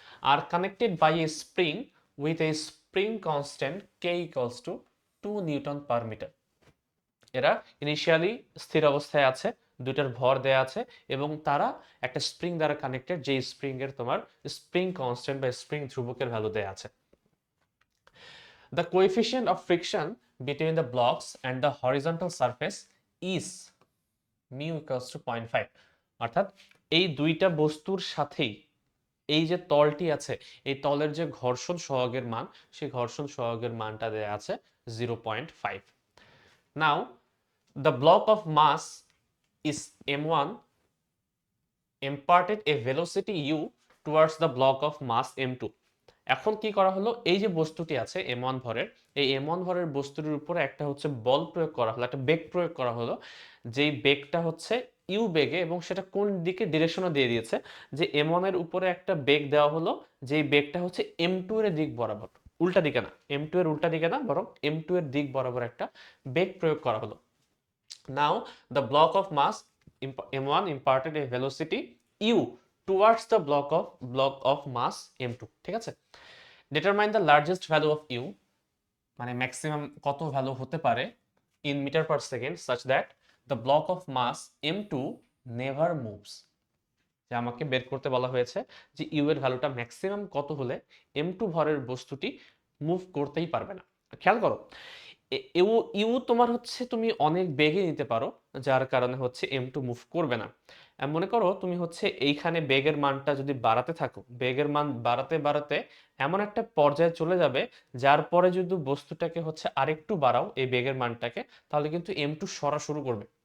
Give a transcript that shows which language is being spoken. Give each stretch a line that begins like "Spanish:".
English: আর connected by a spring with a spring constant k equals to 2 newton per metre.
Bangla: এরা initially স্থির অবস্থায় আছে, দুইটার ভর দেয়া আছে, এবং তারা একটা স্প্রিং দ্বারা কানেক্টেড, যে স্প্রিং এর তোমার স্প্রিং কনস্ট্যান্ট বা স্প্রিং ধ্রুবকের ভ্যালু দেয়া আছে।
English: The coefficient of friction between the blocks and the horizontal surface is mu equals to 0.5।
Bangla: অর্থাৎ এই দুইটা বস্তুর সাথেই এই যে তলটি আছে, এই তলের যে ঘর্ষণ সহগের মান, সেই ঘর্ষণ সহগের মানটা দেয়া আছে 0.5।
English: Now the block of mass is m1 imparted a velocity u towards the block of mass m2।
Bangla: এখন কি করা হলো, এই যে বস্তুটি আছে m1 ভরের, এই m1 ভরের বস্তুটির উপরে একটা হচ্ছে বল প্রয়োগ করা হলো, একটা বেগ প্রয়োগ করা হলো, যেই বেগটা হচ্ছে ইউ বেগে, এবং সেটা কোন দিকে ডিরেকশনও দিয়ে দিয়েছে যে m1 এর উপরে একটা বেগ দেওয়া হলো, যেই বেগটা হচ্ছে m2 এর দিক বরাবর, উল্টা দিকে না, m2 এর উল্টা দিকে না, বরং m2 এর দিক বরাবর একটা বেগ প্রয়োগ করা হলো।
English: Now the block of mass m1 imparted a velocity u towards the block of mass m2।
Bangla: ঠিক আছে,
English: determine the largest value of u,
Bangla: মানে ম্যাক্সিমাম কত ভ্যালু হতে পারে
English: in meter per second such that the block of mass m2 never moves।
Bangla: যে আমাকে বের করতে বলা হয়েছে যে ইউ এর ভ্যালুটা ম্যাক্সিমাম কত হলে m2 ভরের বস্তুটি মুভ করতেই পারবে না। খেয়াল করো, ইউ ইউ তোমার হচ্ছে তুমি অনেক বেগে নিতে পারো, যার কারণে হচ্ছে m2 মুভ করবে না। মনে করো তুমি হচ্ছে এইখানে বেগের মানটা যদি বাড়াতে থাকো, বেগের মান বাড়াতে বাড়াতে এমন একটা পর্যায়ে চলে যাবে, যার পরে যদি বস্তুটাকে হচ্ছে আরেকটু বাড়াও এই বেগের মানটাকে, তাহলে কিন্তু m2 সরা শুরু করবে।